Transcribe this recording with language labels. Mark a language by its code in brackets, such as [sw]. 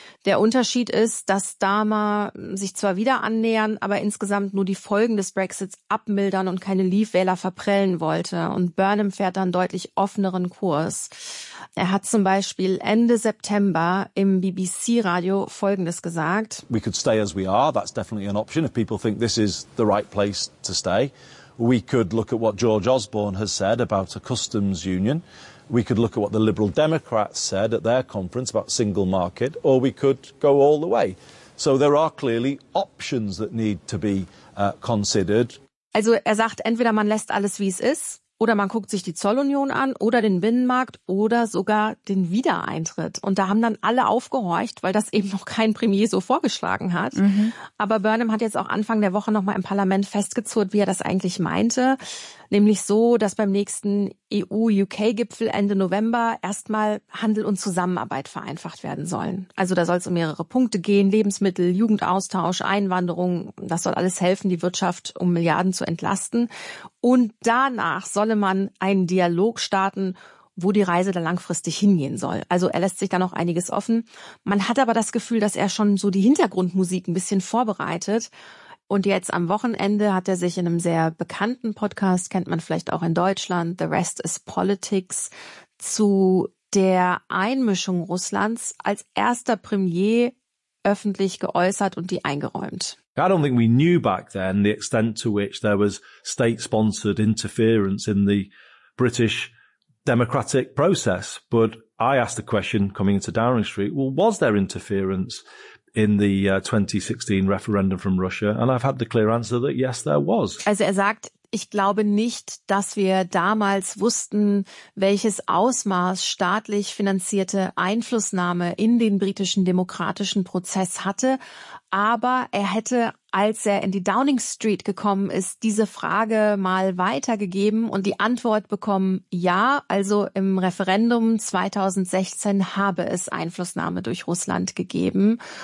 [de] Der Unterschied ist, dass Starmer sich zwar wieder annähern, aber insgesamt nur die Folgen des Brexits abmildern und keine Leave-Wähler verprellen wollte. Und Burnham fährt dann deutlich offeneren Kurs. Er hat zum Beispiel Ende September im BBC-Radio Folgendes gesagt. [en] We could stay as we are. That's definitely an option. If people think this is the right place to stay. We could look at what George Osborne has said about a customs union. We could look at what the Liberal Democrats said at their conference about single market. Or we could go all the way. So there are clearly options that need to be considered. [de] Also er sagt, entweder man lässt alles, wie es ist. Oder man guckt sich die Zollunion an oder den Binnenmarkt oder sogar den Wiedereintritt. Und da haben dann alle aufgehorcht, weil das eben noch kein Premier so vorgeschlagen hat. Mhm. Aber Burnham hat jetzt auch Anfang der Woche nochmal im Parlament festgezurrt, wie er das eigentlich meinte. Nämlich so, dass beim nächsten EU-UK-Gipfel Ende November erstmal Handel und Zusammenarbeit vereinfacht werden sollen. Also da soll es um mehrere Punkte gehen, Lebensmittel, Jugendaustausch, Einwanderung. Das soll alles helfen, die Wirtschaft um Milliarden zu entlasten. Und danach solle man einen Dialog starten, wo die Reise dann langfristig hingehen soll. Also er lässt sich da noch einiges offen. Man hat aber das Gefühl, dass er schon so die Hintergrundmusik ein bisschen vorbereitet. Und jetzt am Wochenende hat er sich in einem sehr bekannten Podcast, kennt man vielleicht auch in Deutschland, The Rest is Politics, zu der Einmischung Russlands als erster Premier öffentlich geäußert und die eingeräumt. [en] I don't think we knew back then the extent to which there was state-sponsored interference in the British democratic process. But I asked the question coming into Downing Street, well, was there interference in the 2016 referendum from Russia, and I've had the clear answer that yes, there was. [de] Also er sagt, ich glaube nicht, dass wir damals wussten, welches Ausmaß staatlich finanzierte Einflussnahme in den britischen demokratischen Prozess hatte. Aber er hätte, als er in die Downing Street gekommen ist, diese Frage mal weitergegeben und die Antwort bekommen, ja, also im Referendum 2016 habe es Einflussnahme durch Russland gegeben.